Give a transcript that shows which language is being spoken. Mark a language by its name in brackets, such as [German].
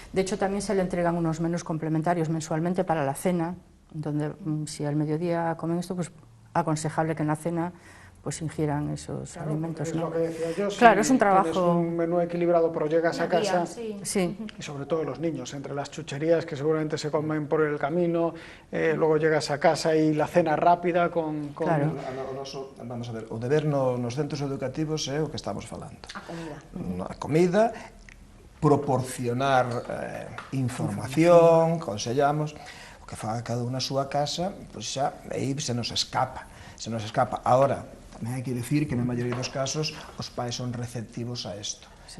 [Spanish] De hecho también se le entregan unos menús complementarios mensualmente para la cena, donde si al mediodía comen esto, pues aconsejable que en la cena pues ingieran esos alimentos. Es ¿no? lo que decía yo, Claro, si es un trabajo. tienes un menú equilibrado, pero llegas a casa, Sí. y sobre todo los niños, entre las chucherías que seguramente se comen por el camino, luego llegas a casa y la cena rápida con... Claro. [Galician] Vamos a ver, o deber nos centros educativos é o que estamos falando. A comida. A comida, [Spanish] proporcionar información, [Galician] consellamos, o que faga cada unha a súa casa, pois xa, aí se nos escapa. Ahora, tamén hai que dicir que na maioría dos casos os pais son receptivos a isto.